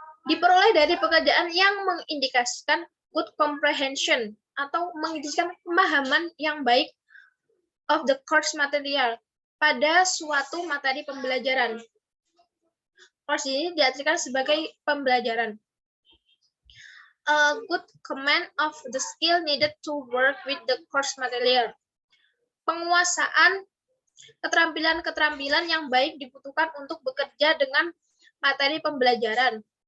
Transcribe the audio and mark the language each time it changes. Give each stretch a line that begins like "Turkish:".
Indonesian: Diperoleh dari pekerjaan yang mengindikasikan
English: good comprehension
Indonesian: atau mengindikasikan pemahaman yang baik
English: of the course material
Indonesian: pada suatu materi pembelajaran. Course ini diartikan sebagai pembelajaran.
English: A good command of the skill needed to work with the course material.
Indonesian: Penguasaan keterampilan-keterampilan yang baik dibutuhkan untuk bekerja dengan materi pembelajaran.